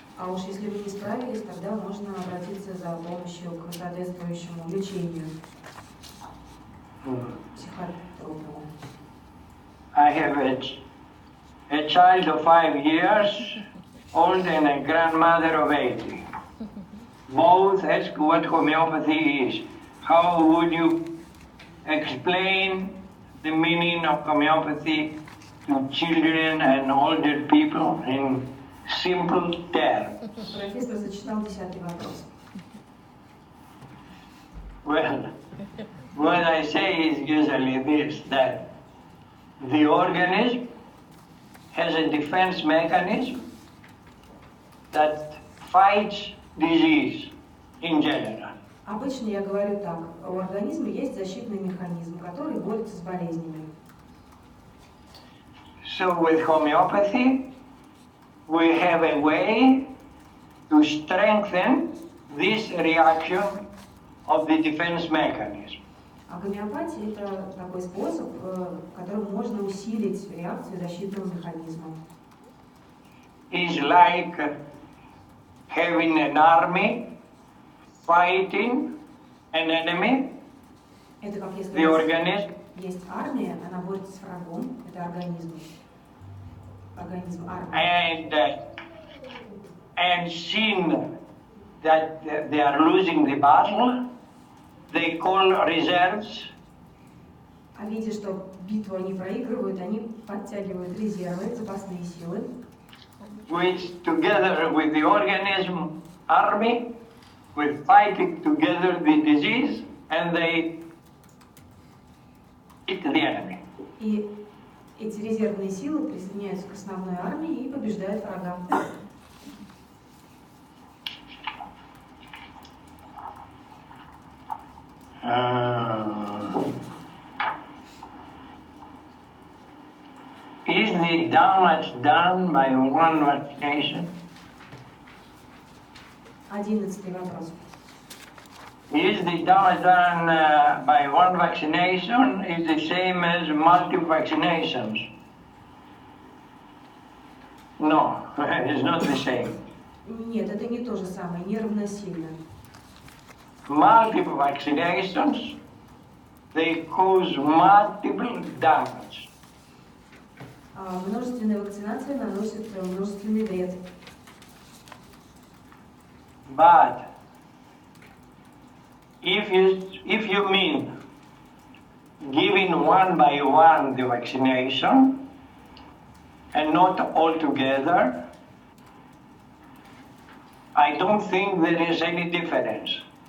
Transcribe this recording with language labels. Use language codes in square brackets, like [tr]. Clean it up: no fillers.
[ru] А уж если вы не справились, тогда можно обратиться за помощью к соответствующему лечению психотропному. [en] I have a child of 5 years old and a grandmother of 80. Both ask what homeopathy is. How would you explain the meaning of homeopathy to children and older people in simple terms? [ru] Профессор зачитал 10-й вопрос. [en] Well, what I say is usually this, that the organism has a defense mechanism that fights disease in general. [ru] Обычно я говорю так: у организма есть защитный механизм, который борется с болезнями. [en] So with homeopathy, we have a way to strengthen this reaction of the defense mechanism. [ru] А гомеопатия – это такой способ, которым можно усилить реакцию защитного механизма. [en] It's like having an army fighting an enemy. [ru] Это как если [en] The organism. [ru] Есть армия, она борется с врагом, это организм. Организм армия. [en] And seeing that they are losing the battle, they call reserves. [ru] А видя, что битву они проигрывают, они подтягивают резервы, запасные силы. [en] Which together with the organism army, with fighting together the disease, and they hit the enemy. [ru] И эти резервные силы присоединяются к основной армии и побеждают врага. [en] Is the damage done by one vaccination? [ru] 11-й вопрос. [en] Is the damage done by one vaccination is the same as multiple vaccinations? No, it's not the same. [ru] Нет, это не то же самое, не равносильно. [en] Multiple vaccinations, they cause multiple damage. [ru] Множественная вакцинация наносит множественный вред. [en] But if you mean giving one by one the vaccination and not all together, I don't think there is any difference.